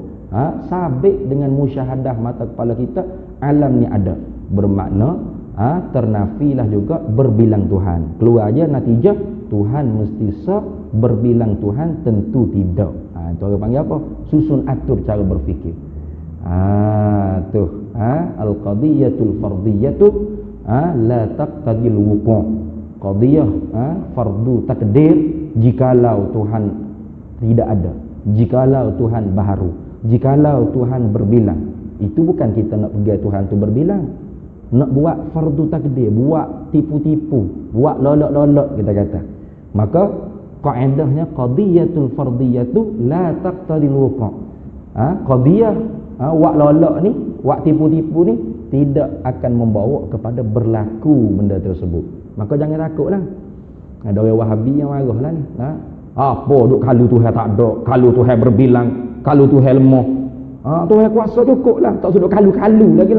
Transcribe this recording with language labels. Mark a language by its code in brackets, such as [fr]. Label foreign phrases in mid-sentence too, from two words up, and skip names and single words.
[ms] Sabit dengan musyahadah mata kepala kita, alam ni ada. Bermakna ternafilah juga berbilang Tuhan. Keluar aja natijah Tuhan mesti berbilang Tuhan tentu tidak. Itu orang panggil apa? Susun atur cara berfikir. [ar] القضية الفردية لا تقتضي الوقوع'. [ms] Qadiyah fardu takdir jikalau Tuhan tidak ada, jikalau Tuhan baharu, jikalau Tuhan berbilang. Itu bukan kita nak pergi Tuhan tu berbilang, nak buat fardu takdir, buat tipu-tipu, buat lolok-lolok kita kata. Maka kaedahnya [ar] القضية الفردية لا تقتضي الوقوع'. [ms] Qadiyah wak lolok ni, wak tipu-tipu ni tidak akan membawa kepada berlaku benda tersebut. Maka jangan takutlah. Ada orang Wahabi yang marahlah ni. Apa duk kalau Tuhan tak ada, kalau Tuhan berbilang, kalau Tuhan lemah. Tuhan kuasa cukuplah, tak sudah kalu-kalu lagi lah.